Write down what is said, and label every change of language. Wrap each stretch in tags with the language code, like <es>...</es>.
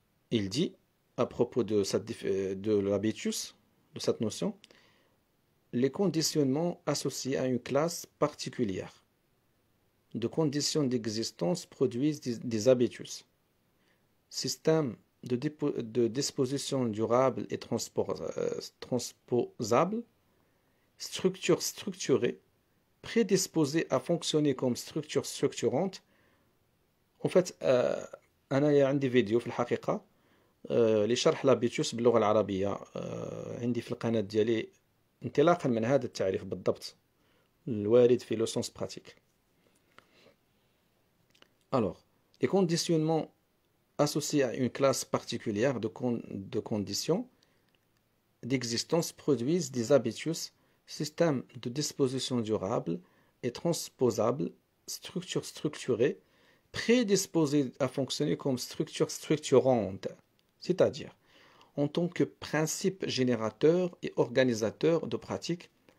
<fr>Il dit, à propos de l'habitus, de cette notion, les conditionnements associés à une classe particulière de conditions d'existence produisent des habitus. Système de disposition durable et transposable, structure structurée, prédisposée à fonctionner comme structure structurante. En fait,</fr> <ar>أنا عندي فيديو في الحقيقة لشرح الهابيتوس باللغة العربية عندي في القناة ديالي انطلاقا من هذا التعريف بالضبط الوارد في لو سونس براتيك.</ar> <fr>Alors, les conditionnements associés à une classe particulière de conditions d'existence produisent des habitus, systèmes de disposition durable et transposables, structures structurées, prédisposées à fonctionner comme structures structurantes, c'est-à-dire en tant que principe générateur et organisateur de pratiques</fr>